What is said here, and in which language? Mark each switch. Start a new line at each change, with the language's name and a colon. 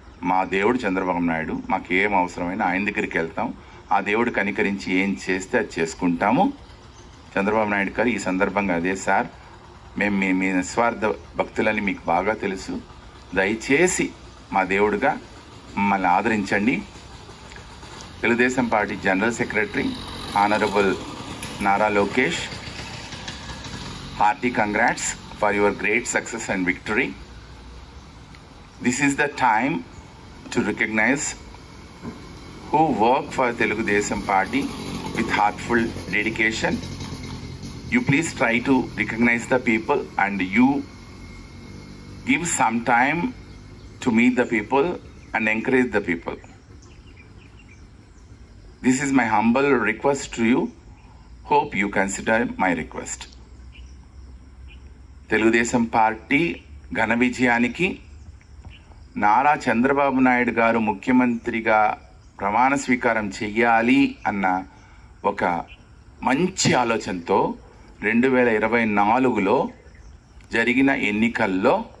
Telugu: మా దేవుడు చంద్రబాబు నాయుడు, మాకు ఏం అవసరమైనా ఆయన దగ్గరికి వెళ్తాం. ఆ దేవుడు కనికరించి ఏం చేస్తే అది చేసుకుంటాము. చంద్రబాబు నాయుడు గారు ఈ సందర్భంగా అదే సార్, మేము మీ నిస్వార్థ భక్తులని మీకు బాగా తెలుసు, దయచేసి మా దేవుడుగా మమ్మల్ని ఆదరించండి.
English: Telugu Desam Party general secretary honourable Nara Lokesh, hearty congrats for your great success and victory. This is the time to recognize who work for Telugu Desam Party with heartful dedication. You please try to recognize the people and you give some time to meet the people and encourage the people. This is my humble request to you. Hope you consider my request.
Telugu: Telugu Desam party ఘన విజయానికి నారా చంద్రబాబు నాయుడు గారు ముఖ్యమంత్రిగా ప్రమాణ స్వీకారం చెయ్యాలి అన్న ఒక మంచి ఆలోచనతో 2024లో జరిగిన ఎన్నికల్లో